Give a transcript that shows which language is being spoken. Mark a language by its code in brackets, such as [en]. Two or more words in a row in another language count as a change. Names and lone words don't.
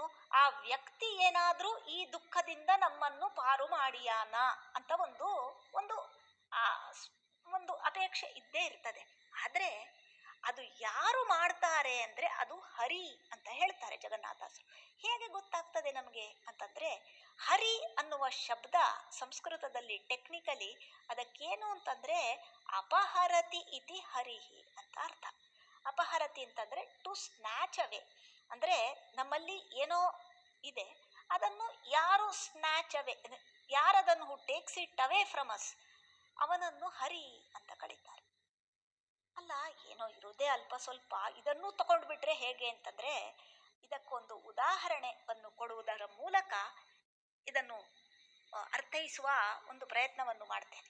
[kn] ಆ ವ್ಯಕ್ತಿ ಏನಾದ್ರೂ ಈ ದುಃಖದಿಂದ ನಮ್ಮನ್ನು ಪಾರು ಮಾಡಿಯಾನ ಅಂತ ಒಂದು ಒಂದು ಒಂದು ಅಪೇಕ್ಷೆ ಇದ್ದೇ ಇರ್ತದೆ. ಆದ್ರೆ ಅದು ಯಾರು ಮಾಡ್ತಾರೆ ಅಂದ್ರೆ ಅದು ಹರಿ ಅಂತ ಹೇಳ್ತಾರೆ ಜಗನ್ನಾಥದಾಸರು. ಹೇಗೆ ಗೊತ್ತಾಗ್ತದೆ ನಮಗೆ ಅಂತಂದ್ರೆ, ಹರಿ ಅನ್ನುವ ಶಬ್ದ ಸಂಸ್ಕೃತದಲ್ಲಿ ಟೆಕ್ನಿಕಲಿ ಅದಕ್ಕೇನು ಅಂತಂದ್ರೆ [sa] ಅಪಹರತಿ ಇತಿ ಹರಿಹಿ [kn] ಅಂತ ಅರ್ಥ. ಅಪಹರತಿ ಅಂತಂದ್ರೆ [en] to snatch away, [kn] ಅಂದ್ರೆ ನಮ್ಮಲ್ಲಿ ಏನೋ ಇದೆ ಅದನ್ನು ಯಾರು [en] snatch away, [kn] ಯಾರದನ್ನು [en] who takes it away from us [kn] ಅವನನ್ನು ಹರಿ ಅಂತ ಕರೀತಾರೆ. ಅಲ್ಲ, ಏನೋ ಇರುವುದೇ ಅಲ್ಪ ಸ್ವಲ್ಪ, ಇದನ್ನು ತಗೊಂಡ್ಬಿಟ್ರೆ ಹೇಗೆ ಅಂತಂದ್ರೆ ಇದಕ್ಕೊಂದು ಉದಾಹರಣೆಯನ್ನು ಕೊಡುವುದರ ಮೂಲಕ ಇದನ್ನು ಅರ್ಥೈಸುವ ಒಂದು ಪ್ರಯತ್ನವನ್ನು ಮಾಡ್ತೇನೆ.